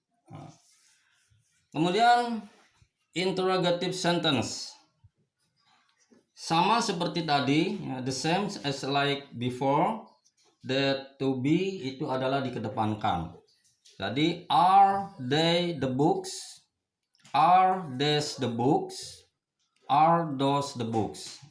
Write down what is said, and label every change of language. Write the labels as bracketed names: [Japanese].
[Indonesian] Nah, kemudian interrogative sentence sama seperti tadi, ya, [English] the same as like before. That to be [Indonesian] itu adalah dikedepankan. Jadi [English] are they the books, are these the books, are those the books.